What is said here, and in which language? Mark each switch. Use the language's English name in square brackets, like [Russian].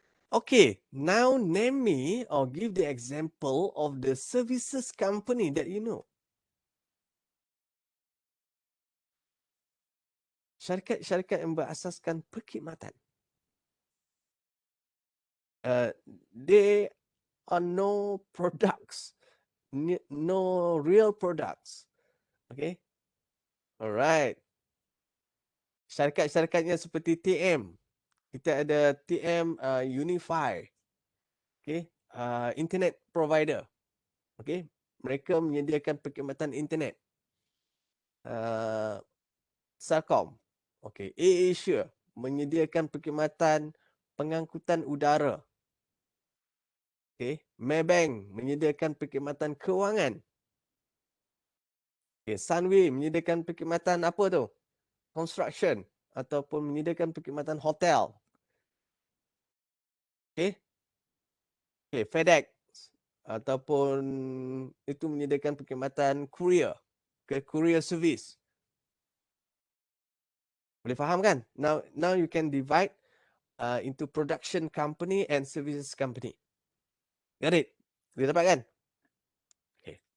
[English] Okay, now name me or give the example of the services company that you know. [Malay] syarikat-syarikat yang berasaskan perkhidmatan. [English] They are no products, no real products. Okay. Alright. [Malay] Syarikat-syarikatnya seperti TM. Kita ada TM Unify. Okay. [English] Internet provider. Okay. [Malay] Mereka menyediakan perkhidmatan internet. Celcom. Okay. AirAsia menyediakan perkhidmatan pengangkutan udara. Okay. Maybank menyediakan perkhidmatan kewangan. Okay. Sunway menyediakan perkhidmatan apa tu? Construction ataupun menyediakan perkhidmatan hotel. Okay. Okay. FedEx ataupun itu menyediakan perkhidmatan courier. [English] Okay. Courier service. [Malay] Boleh faham kan? [English] Now you can divide into production company and services company. Got it? [Malay] Boleh dapat kan? Okay.